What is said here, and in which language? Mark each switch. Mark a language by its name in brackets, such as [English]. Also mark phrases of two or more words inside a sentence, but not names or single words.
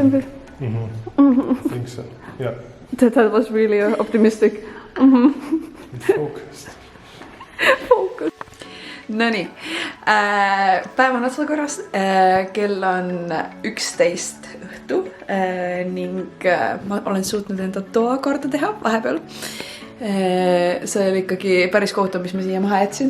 [English] I think so, yeah. That was really optimistic. Focused. [Estonian] Nonii, päev on otsakorras, kell on 11 õhtu ning ma olen suutnud enda toa korda teha vahepeal. See oli ikkagi päris kohutav, mis ma siia maha jätsin.